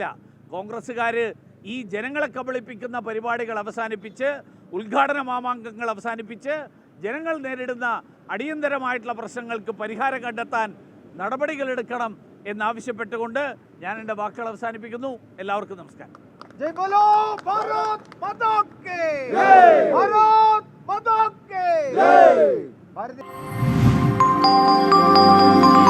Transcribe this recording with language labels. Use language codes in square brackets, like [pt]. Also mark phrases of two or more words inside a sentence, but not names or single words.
[ml] കോൺഗ്രസ്സുകാർ ഈ ജനങ്ങളെ കബളിപ്പിക്കുന്ന പരിപാടികൾ അവസാനിപ്പിച്ച്, ഉദ്ഘാടന മാമാങ്കങ്ങൾ അവസാനിപ്പിച്ച്, ജനങ്ങൾ നേരിടുന്ന അടിയന്തരമായിട്ടുള്ള പ്രശ്നങ്ങൾക്ക് പരിഹാരം കണ്ടെത്താൻ നടപടികളെടുക്കണം എന്നാവശ്യപ്പെട്ടുകൊണ്ട് ഞാൻ എൻ്റെ വാക്കുകൾ അവസാനിപ്പിക്കുന്നു. എല്ലാവർക്കും നമസ്കാരം. [hi] जय बोलो भारत माता की जय, भारत माता की जय।